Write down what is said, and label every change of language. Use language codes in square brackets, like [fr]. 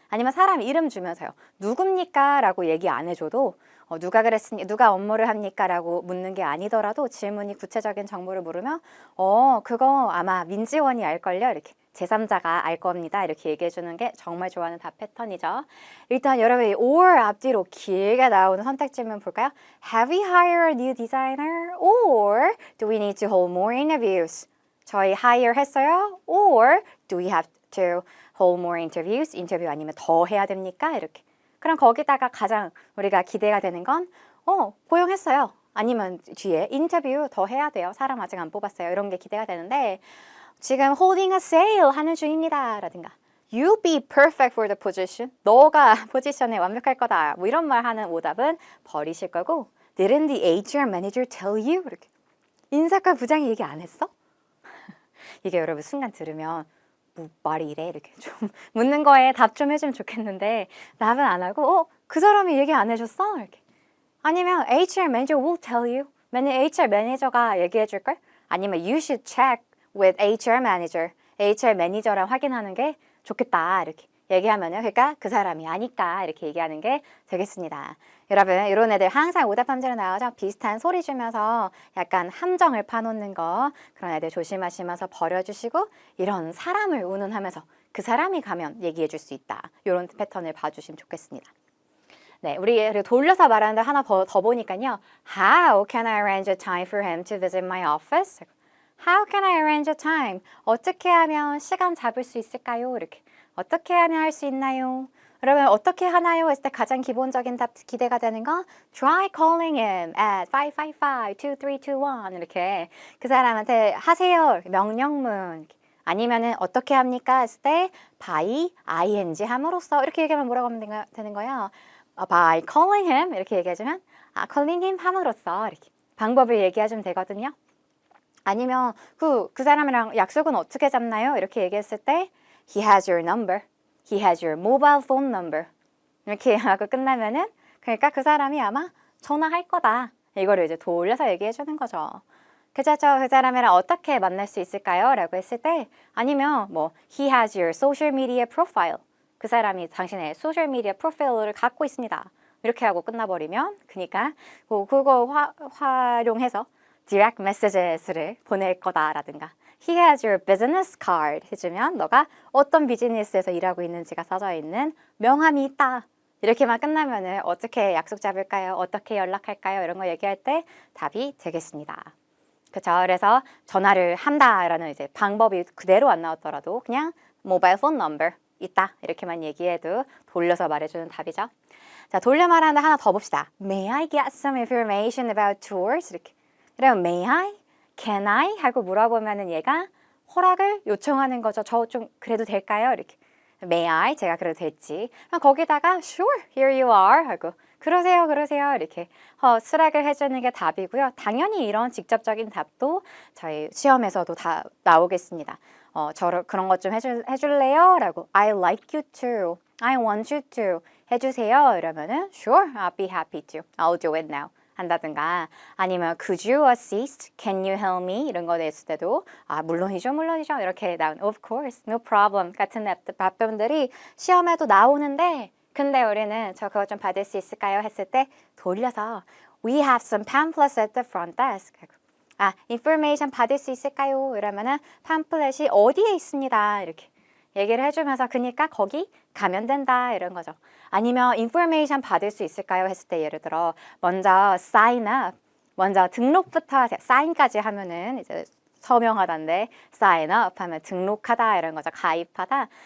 [ko] 아니면 사람 이름 주면서요. 누굽니까? 라고 얘기 안 해줘도 누가 그랬으니 누가 업무를 합니까? 라고 묻는 게 아니더라도 질문이 구체적인 정보를 물으면 그거 아마 민지원이 알걸요? 이렇게 제3자가 알 겁니다. 이렇게 얘기해 주는 게 정말 좋아하는 답 패턴이죠. 일단 여러분이 or 앞뒤로 길게 나오는 선택 질문 볼까요? [en] Have we hired a new designer? Or do we need to hold more interviews? [ko] 저희 hire 했어요? [en] Or do we have to hold more interviews? [ko] 인터뷰 아니면 더 해야 됩니까? 이렇게. 그럼 거기다가 가장 우리가 기대가 되는 건 고용했어요. 아니면 뒤에 인터뷰 더 해야 돼요. 사람 아직 안 뽑았어요. 이런 게 기대가 되는데 지금 [en] holding a sale [ko] 하는 중입니다. 라든가 [en] You be perfect for the position. [ko] 너가 포지션에 완벽할 거다. 뭐 이런 말 하는 오답은 버리실 거고 [en] Didn't the HR manager tell you? [ko] 이렇게. 인사과 부장이 얘기 안 했어? 이게 여러분 순간 들으면 뭐 말이 이래? 이렇게 좀 묻는 거에 답 좀 해주면 좋겠는데 답은 안 하고 그 사람이 얘기 안 해줬어? 이렇게. 아니면 [en] HR manager will tell you. [ko] 만약 HR 매니저가 얘기해 줄걸? 아니면 [en] you should check with HR manager. [ko] HR 매니저랑 확인하는 게 좋겠다. 이렇게 얘기하면요. 그러니까 그 사람이 아니까 이렇게 얘기하는 게 되겠습니다. 여러분 이런 애들 항상 오답 함자로 나오죠. 비슷한 소리 주면서 약간 함정을 파놓는 거 그런 애들 조심하시면서 버려주시고 이런 사람을 운운하면서 그 사람이 가면 얘기해 줄 수 있다. 이런 패턴을 봐주시면 좋겠습니다. 네, 우리 돌려서 말하는데 하나 더 보니까요. [en] How can I arrange a time for him to visit my office? How can I arrange a time? [ko] 어떻게 하면 시간 잡을 수 있을까요? 이렇게. 어떻게 하면 할 수 있나요? 여러분 어떻게 하나요? 했을 때 가장 기본적인 답 기대가 되는 건 [en] Try calling him at 555-2321 [ko] 이렇게 그 사람한테 하세요. 명령문. 아니면은 어떻게 합니까? 했을 때 by ing 함으로써 이렇게 얘기하면 뭐라고 하면 되는 거예요? [en] By calling him [ko] 이렇게 얘기해주면 calling him 함으로써 이렇게 방법을 얘기해주면 되거든요. 아니면 그 사람이랑 약속은 어떻게 잡나요? 이렇게 얘기했을 때 [en] He has your number. He has your mobile phone number. [ko] 이렇게 하고 끝나면은 그러니까 그 사람이 아마 전화할 거다. 이거를 이제 돌려서 얘기해 주는 거죠. 그죠? 그 사람이랑 어떻게 만날 수 있을까요? 라고 했을 때 아니면 뭐 [en] He has your social media profile. [ko] 그 사람이 당신의 소셜 미디어 프로필을 갖고 있습니다. 이렇게 하고 끝나버리면 그러니까 그거 활용해서 direct messages를 보낼 거다라든가 [en] He has your business card [ko] 해주면 너가 어떤 비즈니스에서 일하고 있는지가 써져 있는 명함이 있다. 이렇게만 끝나면은 어떻게 약속 잡을까요? 어떻게 연락할까요? 이런 거 얘기할 때 답이 되겠습니다. 그렇죠? 그래서 전화를 한다라는 이제 방법이 그대로 안 나왔더라도 그냥 모바일 폰 넘버 있다 이렇게만 얘기해도 돌려서 말해주는 답이죠. 자, 돌려 말하는데 하나 더 봅시다. [en] May I get some information about tours? [ko] 이렇게. 그러면 [en] May I? Can I? [ko] 하고 물어보면은 얘가 허락을 요청하는 거죠. 저 좀 그래도 될까요? 이렇게. [en] May I? [ko] 제가 그래도 될지. 그럼 거기다가 [en] Sure, here you are [ko] 하고 그러세요, 그러세요 이렇게 수락을 해주는 게 답이고요. 당연히 이런 직접적인 답도 저희 시험에서도 다 나오겠습니다. 저를 그런 것 좀 해줄래요? 라고 [en] I like you to, I want you to [ko] 해주세요. 이러면은 [en] Sure, I'll be happy to, I'll do it now. [ko] 한다든가 아니면 [en] Could you assist? Can you help me? [ko] 이런 거 냈을 때도 물론이죠 이렇게 나온 [en] Of course, no problem [ko] 같은 답변들이 시험에도 나오는데 근데 우리는 저 그거 좀 받을 수 있을까요? 했을 때 돌려서 [en] We have some pamphlets at the front desk. [ko] 아, information 받을 수 있을까요? 이러면은 pamphlet이 어디에 있습니다. 이렇게 얘기를 해주면서 그니까 거기 가면 된다 이런 거죠. 아니면 information 받을 수 있을까요? 했을 때 예를 들어 먼저 sign up, 먼저 등록부터 하세요. sign까지 하면은 이제 서명하다인데 sign up 하면 등록하다 이런 거죠. 가입하다.